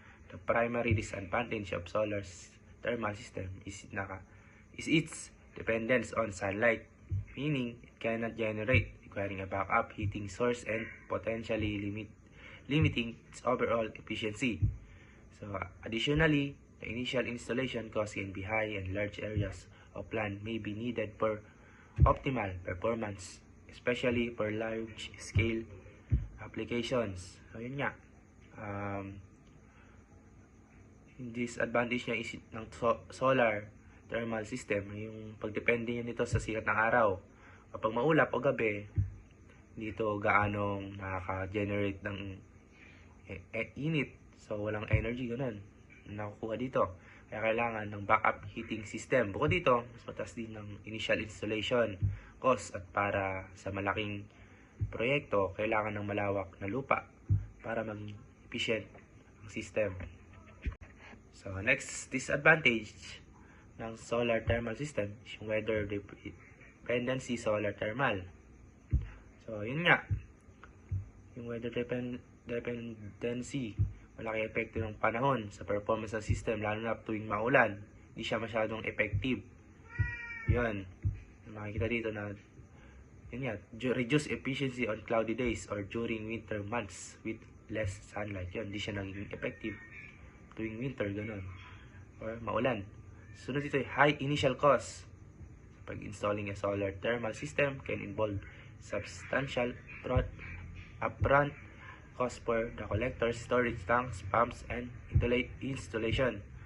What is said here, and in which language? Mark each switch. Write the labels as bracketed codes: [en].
[en] The primary disadvantage of solar thermal system is its dependence on sunlight, meaning it cannot generate, requiring a backup heating source and potentially limiting its overall efficiency. So, additionally, the initial installation cost can be high and large areas of land may be needed for optimal performance, especially for large-scale applications. [tl] So, yun nga. Disadvantage niya is ng solar thermal system, yung pagdepende niya nito sa sikat ng araw. Kapag maulap o gabi, dito gaanong nakaka-generate ng init. So, walang energy, ganun, nakukuha dito. Kaya kailangan ng backup heating system. Bukod dito, mas mataas din ng initial installation cost at para sa malaking proyekto, kailangan ng malawak na lupa para maging efficient ang system. So, next disadvantage ng solar thermal system is yung weather dependency solar thermal. So, yun nga. Yung weather [en] dependency. [tl] Malaki epekto ng panahon sa performance ng system, lalo na tuwing maulan. Hindi siya masyadong effective. Yun. Makikita dito na yun yan, [en] reduce efficiency on cloudy days or during winter months with less sunlight. [tl] Yun, hindi siya naging effective tuwing winter, ganun. Or maulan. Sunod dito, [en] high initial cost. Pag-installing a solar thermal system can involve substantial upfront cost for the collectors, storage tanks, pumps, and installation.